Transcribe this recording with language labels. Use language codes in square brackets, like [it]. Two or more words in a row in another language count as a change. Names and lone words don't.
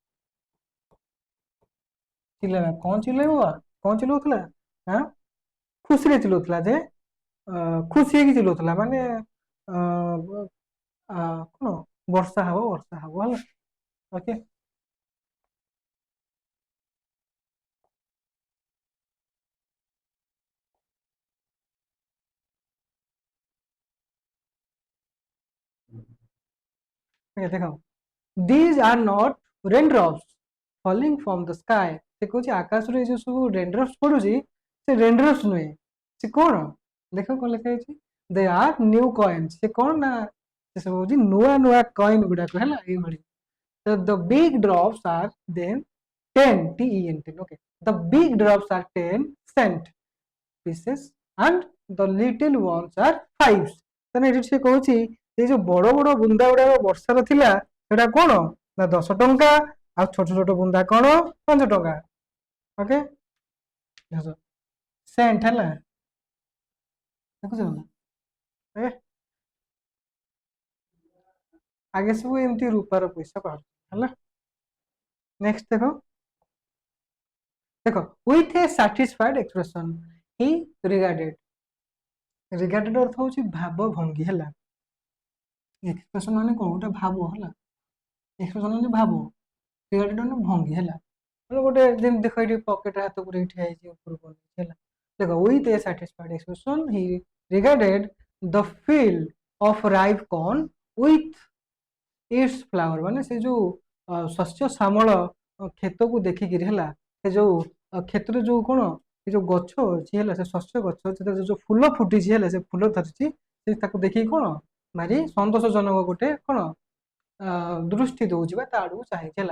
[or] ଚିଲେଇବା, କଣ ଚିଲେଇବା, କଣ ଚିଲଉଥିଲା ନା ଖୁସିରେ ଚିଲଉଥିଲା ଯେ ଖୁସି ହେଇକି ଚିଲଉଥିଲା ମାନେ କଣ ବର୍ଷା ହବ ବର୍ଷା ହବ ହେଲା। ଓକେ, ଦେଖ [en] these are not raindrops falling from the sky, [or] ସେ କହୁଛି ଆକାଶରୁ ଏ ଯୋଉ ସବୁ ରେନଡ୍ରପ୍ସ ପଡୁଛି ସେ ରେନଡ୍ରପ୍ସ ନୁହେଁ, ସେ କଣ ଦେଖ କଣ ଲେଖା ହେଇଛି, [en] they are new coins, [or] ସେ କଣ ନା ସେ ସବୁ ହଉଛି ନୂଆ ନୂଆ କଏନ ଗୁଡାକ ହେଲା ଏଇଭଳି। [en] the big drops are then 10 ten, okay, the big drops are 10 cent pieces and the little ones are 5, [or] ତାହେଲେ ଏଠି ସେ କହୁଛି ଏଇ ଯୋଉ ବଡ ବଡ ବୁନ୍ଦା ଗୁଡାକ ବର୍ଷାର ଥିଲା ସେଟା କଣ ନା 10 ଟଙ୍କା, ଆଉ ଛୋଟ ଛୋଟ ବୁନ୍ଦା କଣ 5 ଟଙ୍କା। ଓକେ, ସେଣ୍ଟ ହେଲା, ଦେଖୁଛ ନା ଏ ଆଗେ ସବୁ ଏମିତି ରୂପାର ପଇସା ବାହାରୁଛି ହେଲା। ନେକ୍ସଟ ଦେଖ, ଦେଖ [en] with a satisfied expression he regarded, [or] ରିଗାର୍ଡେଡ ଅର୍ଥ ହଉଛି ଭାବ ଭଙ୍ଗୀ ହେଲା। ଏକ୍ସପ୍ରେସନ ମାନେ କଣ, ଗୋଟେ ଭାବ ହେଲା। ଏକ୍ସପ୍ରେସନ ମାନେ ଭାବ, ରିଗାର୍ଡେଡ ମାନେ ଭଙ୍ଗୀ ହେଲା। ମାନେ ଗୋଟେ ଯେମିତି ଦେଖ ଏଠି ପକେଟରେ ହାତ ପୁରେଇ ଠିଆ ହେଇଛି ଉପରକୁ ଅନେଇଛି ହେଲା। [en] ଦେଖ with a satisfied expression he regarded the field of ripe corn with its flower, [or] ମାନେ ସେ ଯୋଉ ଶସ୍ୟ ଶ୍ୟାମଳ କ୍ଷେତକୁ ଦେଖିକିରି ହେଲା, ସେ ଯୋଉ କ୍ଷେତରେ ଯୋଉ କଣ ଏ ଯୋଉ ଗଛ ଅଛି ହେଲା, ସେ ଶସ୍ୟ ଗଛ ସେଥିରେ ଯୋଉ ଫୁଲ ଫୁଟିଛି ହେଲା, ସେ ଫୁଲ ଧରିଛି, ସେ ତାକୁ ଦେଖିକି କଣ ଭାରି ସନ୍ତୋଷଜନକ ଗୋଟେ କଣ ଦୃଷ୍ଟି ଦଉଛି ବା ତା ଆଡକୁ ଚାହିଁଛି ହେଲା।